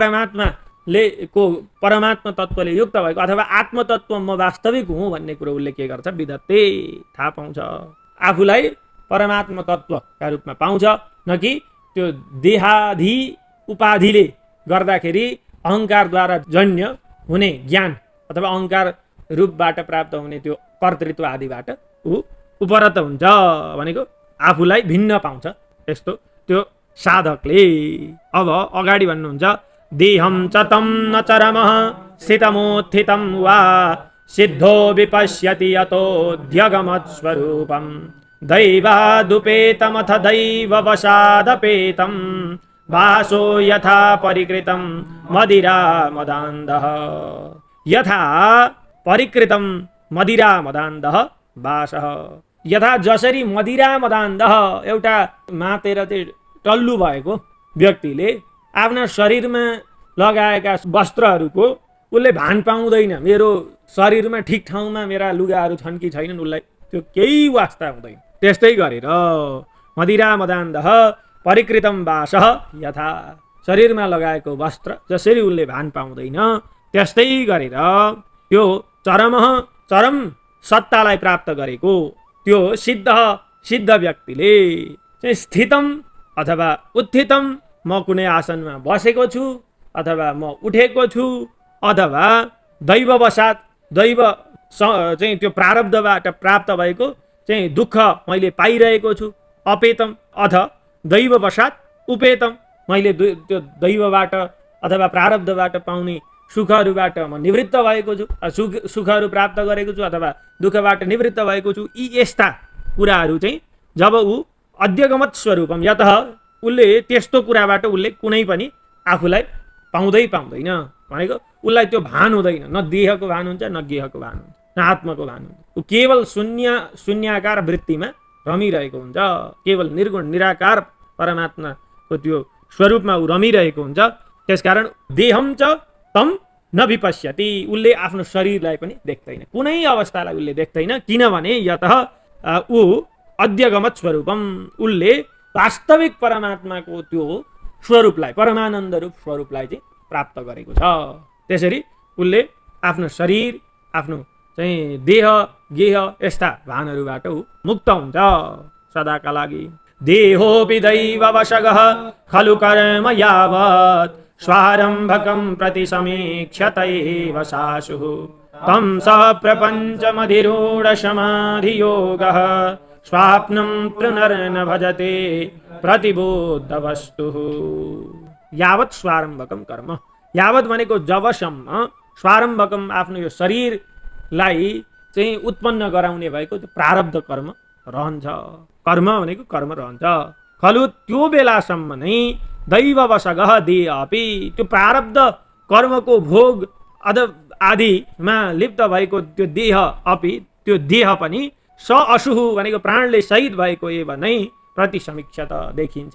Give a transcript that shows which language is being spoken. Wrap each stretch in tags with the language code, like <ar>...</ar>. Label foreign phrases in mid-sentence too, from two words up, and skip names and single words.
<ne>परमात्मा तत्त्वले युक्त भएको अथवा आत्मतत्व म वास्तविक हुँ भन्ने कुरो उसले के गर्छ, विधत्ते थाहा पाउँछ, आफूलाई परमात्मा तत्त्वका रूपमा पाउँछ, न कि त्यो देहादि उपाधिले गर्दाखेरि अहङ्कारद्वारा जन्य हुने ज्ञान अथवा अहङ्कार रूपबाट प्राप्त हुने त्यो कर्तृत्व आदिबाट ऊ उपरत हुन्छ भनेको आफूलाई भिन्न पाउँछ। यस्तो त्यो साधकले अब अगाडि भन्नुहुन्छ,</ne> <sa>देहं च तं न चरमः स्थितमुत्थितं वा सिद्धो विपश्यति यतोऽध्यगमत्स्वरूपं दैवादुपेतमथ दैववशादपेतं वासो यथा परिकृतं मदिरा मदान्धः, यथा परिकृतं मदिरा मदान्धः वासः, यथा</sa> <ne>जसरी</ne> <sa>मदिरा मदान्धः</sa> <ne>एउटा मातेर टल्लु भएको व्यक्तिले आफ्ना शरीरमा लगाएका वस्त्रहरूको उसले भान पाउँदैन, मेरो शरीरमा ठिक ठाउँमा मेरा लुगाहरू छन् कि छैनन् उसलाई त्यो केही वास्ता हुँदैन। त्यस्तै गरेर</ne> <sa>मदिरा मदान्धः परिकृतं वासः यथा,</sa> <ne>शरीरमा लगाएको वस्त्र जसरी उसले भान पाउँदैन त्यस्तै गरेर त्यो चरम सत्तालाई प्राप्त गरेको त्यो सिद्ध व्यक्तिले चाहिँ स्थितम अथवा उत्थितम, म कुनै आसनमा बसेको छु अथवा म उठेको छु, अथवा दैववशात, दैव चाहिँ त्यो प्रारब्धबाट प्राप्त भएको चाहिँ दुःख मैले पाइरहेको छु,</ne> <sa>अपेतम अथ दैववशात उपेतम,</sa> <ne>मैले त्यो दैवबाट अथवा प्रारब्धबाट पाउने सुखहरूबाट म निवृत्त भएको छु, सुखहरू प्राप्त गरेको छु अथवा दुःखबाट निवृत्त भएको छु। यी यस्ता कुराहरू चाहिँ जब ऊ</ne> <sa>अध्यगमत स्वरूपम यत,</sa> <ne>उसले त्यस्तो कुराबाट उसले कुनै पनि आफूलाई पाउँदैन भनेको उसलाई त्यो भान हुँदैन, न देहको भान हुन्छ न गेहको भान हुन्छ न आत्माको भान हुन्छ, ऊ केवल शून्याकार वृत्तिमा रमिरहेको हुन्छ, केवल निर्गुण निराकार परमात्माको त्यो स्वरूपमा ऊ रमिरहेको हुन्छ।</ne> <sa>त्यसकारण देहम च तम न विपश्यति,</sa> <ne>उसले आफ्नो शरीरलाई पनि देख्दैन, कुनै अवस्थालाई उसले देख्दैन, किनभने यत ऊ</ne> <sa>अध्यगमत स्वरूपम,</sa> <ne>उसले वास्तविक परमात्माको त्यो स्वरूपलाई, परमानन्द रूप स्वरूपलाई चाहिँ प्राप्त गरेको छ। त्यसरी उसले आफ्नो शरीर, आफ्नो चाहिँ देह गेह यस्ता भानहरूबाट ऊ मुक्त हुन्छ सदाका लागि।</ne> <sa>देहोऽपि दैववशगः खलु कर्म यावत् स्वारम्भकं प्रति समीक्षतैव सासुः तं स प्रपञ्चमधिरूढसमाधियोगः स्वाप्नं पुनर्न भजते प्रतिबोधवस्तुः। यावत् स्वारम्भकम कर्म,</sa> <ne>यावत् भनेको जबसम्म स्वारम्भकम आफ्नो यो शरीरलाई चाहिँ उत्पन्न गराउने भएको त्यो प्रारब्ध कर्म रहन्छ। कर्म भनेको कर्म रहन्छ खलु त्यो बेलासम्म नै</ne> <sa>दैववशगः देह अपि,</sa> <ne>त्यो प्रारब्ध कर्मको भोग आदिमा लिप्त भएको त्यो</ne> <sa>देह अपि,</sa> <ne>त्यो देह पनि</ne> <sa>स अशुः</sa> <ne>भनेको प्राणले सहित भएको एव नै प्रतिसमीक्षत देखिन्छ।</ne>